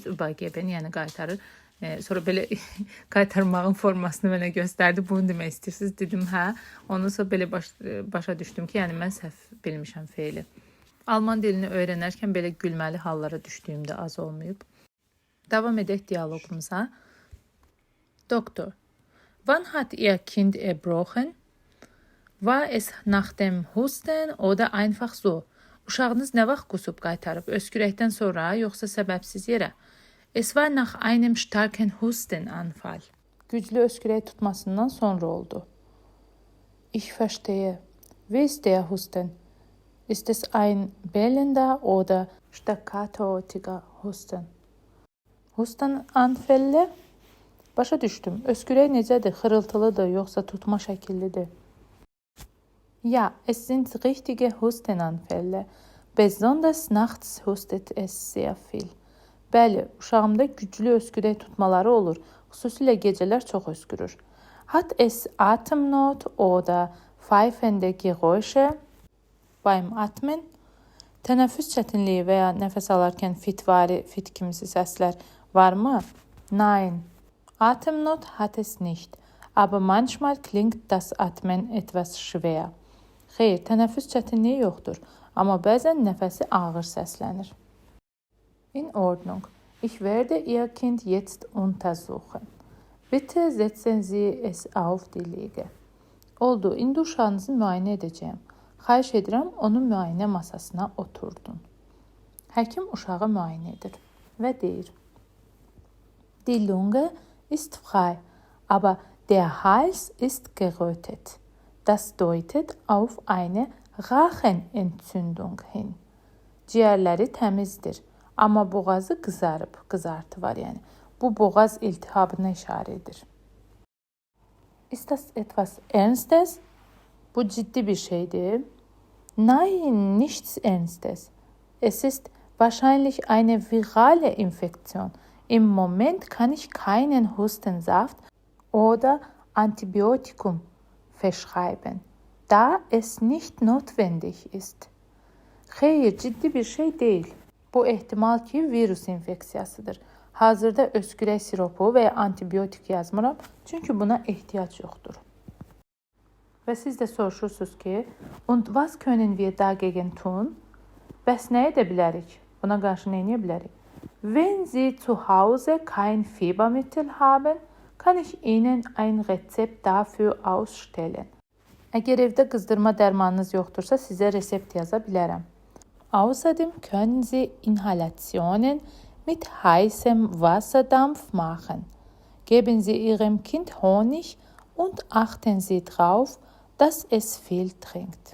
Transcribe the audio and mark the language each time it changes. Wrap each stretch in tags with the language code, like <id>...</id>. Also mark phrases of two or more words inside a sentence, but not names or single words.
<az>Übergeben yəni qaytarır. Sonra belə qaytarmağın formasını mənə göstərdi. Bunu demək istəyirsiniz. Dedim, hə. Ondan sonra belə başa düşdüm ki, yəni mən səhv bilmişəm feili. Alman dilini öyrənərkən belə gülməli hallara düşdüyüm də az olmayıb. Davam edək dialoqumuza.</az> <de>Doktor, wann hat Ihr Kind erbrochen? War es nach dem Husten oder einfach so?</de> <az>Uşağınız nə vaxt qusub qaytarıb? Öskürəkdən sonra, yoxsa səbəbsiz yerə?</az> <de>Es war nach einem starken Hustenanfall.</de> <az>Güclü öskürək tutmasından sonra oldu.</az> <de>Ich verstehe. Wie ist der Husten? Ist es ein bellender oder staccatoiger Husten?</de> <az>Hustenanfälle? Başa düşdüm. Öskürək necədir? Xırıltılıdır, yoxsa tutma şəkillidir?</az> <de>Ja, es sind richtige Hustenanfälle. Besonders nachts hustet es sehr viel.</de> <az>Bəli, uşağımda güclü öskürək tutmaları olur. Xüsusilə gecələr çox öskürür.</az> <de>Hat es Atemnot oder pfeifende Geräusche beim Atmen?</de> <az>Tənəffüs çətinliyi və ya nəfəs alarkən fit kimisi səslər varmı?</az> <de>Nein. Atemnot hat es nicht. Aber manchmal klingt das Atmen etwas schwer.</de> <az>Xeyr, tənəffüs çətinliyi yoxdur, amma bəzən nəfəsi ağır səslənir.</az> <de>In Ordnung. Ich werde Ihr Kind jetzt untersuchen. Bitte setzen Sie es auf die Liege.</de> <az>Oldu, indi uşağınızı müayinə edəcəyəm. Xahiş edirəm, onu müayinə masasına oturdun. Həkim uşağı müayinə edir və deyir.</az> <de>Die Lunge ist frei, aber der Hals ist gerötet. Das deutet auf eine Rachenentzündung hin.</de> <az>Ciyərləri təmizdir, amma boğazı qızarıb, qızartı var yəni. Bu boğaz iltihabına işarə edir.</az> <de>Ist das etwas Ernstes?</de> <az>Bu ciddi bir şeydir.</az> <de>Nein, nichts Ernstes. Es ist wahrscheinlich eine virale Infektion. Im Moment kann ich keinen Hustensaft oder Antibiotikum verschreiben, da es nicht notwendig ist.</de> <az>Xeyr, ciddi bir şey deyil. Bu ehtimal ki, virus infeksiyasıdır. Hazırda öskürək siropu və ya antibiotik yazmıram, çünki buna ehtiyac yoxdur. Və siz də soruşursunuz ki,</az> <de>und was können wir dagegen tun?</de> <az>Bəs nə edə bilərik? Buna qarşı nə edə bilərik?</az> <de>Wenn Sie zu Hause kein Fiebermittel haben, kann ich Ihnen ein Rezept dafür ausstellen.</de> <az>Əgər evdə qızdırma dərmanınız yoxdursa, sizə resept yaza bilərəm.</az> <de>Außerdem können Sie Inhalationen mit heißem Wasserdampf machen. Geben Sie Ihrem Kind Honig und achten Sie drauf, dass es viel trinkt.</de>